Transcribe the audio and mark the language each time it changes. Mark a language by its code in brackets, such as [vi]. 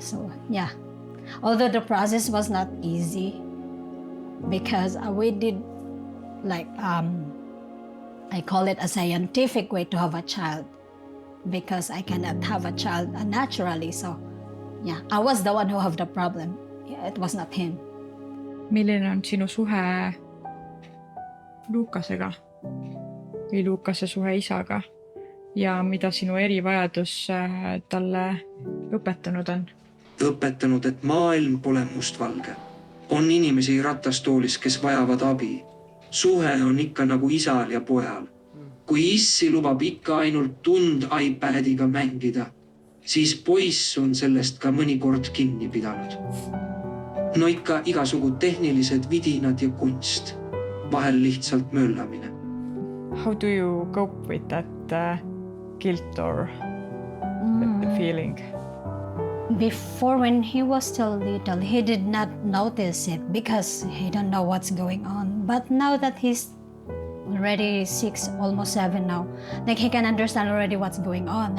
[en] So yeah, although the process was not easy because we did like I call it a scientific way to have a child because I cannot have a child naturally. So yeah, I was the one who have the problem. Yeah, it was not him. [et] Milline on sinu suhe Lukasega või Lukase suhe isaga ja mida sinu erivajadus talle õpetanud on? Õpetanud, et maailm pole mustvalge. On inimesi ratastoolis, kes vajavad abi. Suhe on ikka nagu isal ja pojal. Kui issi lubab ikka ainult tund iPadiga mängida, siis poiss on sellest ka mõnikord kinni pidanud. No ikka igasugu tehnilised vidinad ja kunst. Vahel lihtsalt möllamine. [en] How do you cope with that guilt or the feeling? Before, when he was still little, he did not notice it because he don't know what's going on. But now that he's already 6, almost 7 now, like he can understand already what's going on.